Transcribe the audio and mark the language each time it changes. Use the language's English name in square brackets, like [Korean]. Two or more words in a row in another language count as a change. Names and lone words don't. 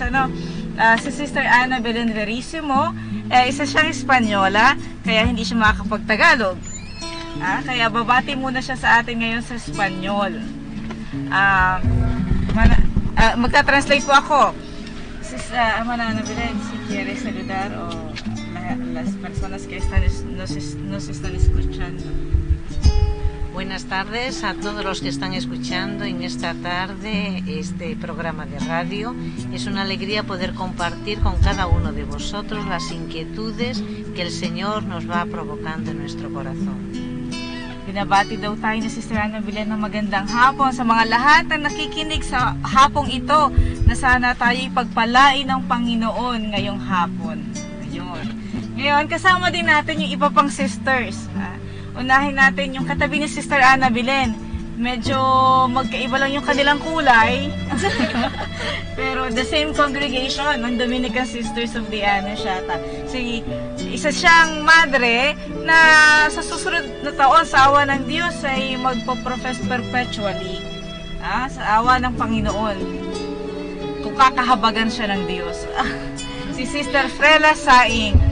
[Filipino] Si Sister Ana Belen Verissimo, isa siyang Espanyola, kaya hindi siya makakapag-Tagalog. Kaya babati muna siya sa atin ngayon sa Espanyol. Magta-translate po ako. [Spanish] Ana Belen, si quiere saludar o las personas que nos están escuchando. Buenas tardes a todos los que están escuchando en esta tarde este programa de radio. Es una alegría poder compartir con cada uno de vosotros las inquietudes que el Señor nos va provocando en nuestro corazón. [Filipino] Binabati daw tayo ni Sister Ana Belen ng magandang hapon sa mga lahat na nakikinig sa hapong ito, na sana tayo'y pagpalain ng Panginoon ngayong hapon. Ngayon, kasama din natin yung iba pang sisters. Unahin natin yung katabi ni Sister Ana Belen. Medyo magkaiba lang yung kanilang kulay. Pero [English] the same congregation [Filipino] ng Dominican Sisters of the Ano siya. Isa siyang madre na sa susunod na taon sa awa ng Diyos ay magpo-profess perpetually. Sa awa ng Panginoon. Kung kakahabagan siya ng Diyos. Si Sister Frela Saing.